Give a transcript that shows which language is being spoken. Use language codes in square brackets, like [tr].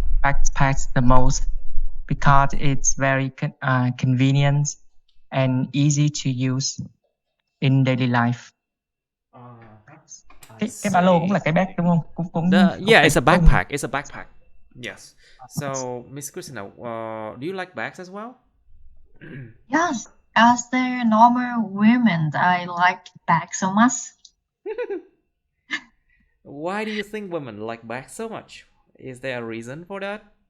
[en] backpacks the most because it's very convenient and easy to use in daily life. [vi] Cái ba lô cũng là cái bag đúng không? Cũng [en] Yeah, it's a backpack. It's a backpack. Yes. So, Miss Christina, do you like bags as well? Yes, as the normal women, I like bags so much. Why do you think women like bags so much? Is there a reason for that?